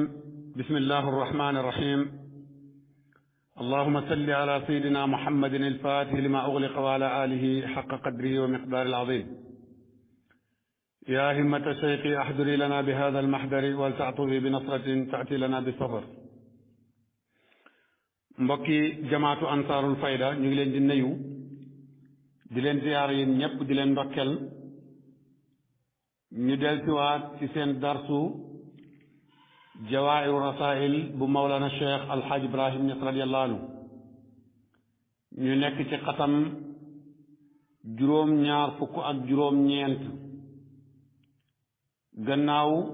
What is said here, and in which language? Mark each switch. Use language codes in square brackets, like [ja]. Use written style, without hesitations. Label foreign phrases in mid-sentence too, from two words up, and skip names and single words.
[ar] بسم الله الرحمن الرحيم. اللهم صل على سيدنا محمد الفاتح لما أغلق وعلى آله حق قدره ومقدار العظيم. يا همة الشيخ أحضري لنا بهذا المحضر ولتعطفي بنصرة تأتي لنا بالصبر. [wo] mbokki jamaatu ansaarul fayda ñu ngi leen di nuyu di leen ziyaar yéen ñëpp di leen ndokkel ñu dellusiwaat ci seen darsu jawaa'iru rasaa'il bu mawlana cheikh alxaaj ibrahim Niass [ar] رضي الله عنه [wo] ñu nekk ci xatam juróom-ñaar fukk ak juróom-ñeent gannaaw